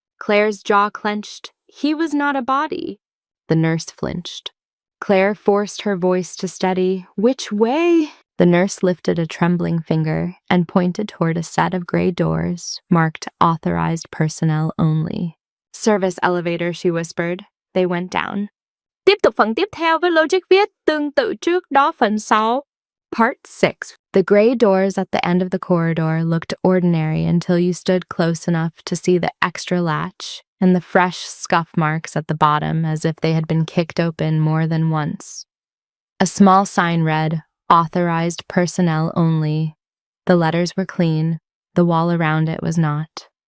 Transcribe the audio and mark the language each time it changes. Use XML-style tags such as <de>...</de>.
<en>Claire's jaw clenched. He was not a body. The nurse flinched. Claire forced her voice to steady. Which way? The nurse lifted a trembling finger and pointed toward a set of gray doors marked authorized personnel only. Service elevator, she whispered. They went down.</en> <vi>Tiếp tục phần tiếp theo với logic viết tương tự trước đó phần 6.</vi> <en>Part 6. The gray doors at the end of the corridor looked ordinary until you stood close enough to see the extra latch and the fresh scuff marks at the bottom as if they had been kicked open more than once. A small sign read, Authorized personnel only. The letters were clean. The wall around it was not.</en>